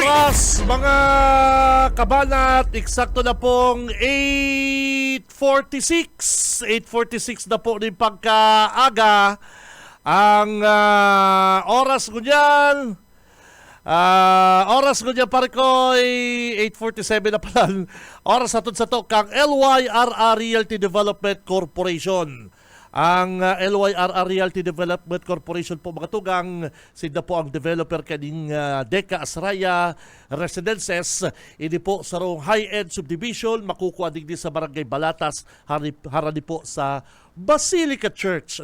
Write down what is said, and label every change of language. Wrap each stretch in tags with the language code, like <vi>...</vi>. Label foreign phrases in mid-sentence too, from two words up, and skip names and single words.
<bik>Oras, mga kabanat, eksakto na pong 8:46. 8:46 na po rin pagkaaga. Ang oras ko dyan, pare ko ay 8:47 na pala. Oras atod sa to kang LYRR Realty Development Corporation. Ang LYRR Realty Development Corporation po mga tugang, sila po ang developer kaning Deca Asraya Residences. Ini po sa rong</bik> <en>high-end subdivision,</en> <bik>makukuha din sa Barangay Balatas, harani po sa Basilica Church.</bik>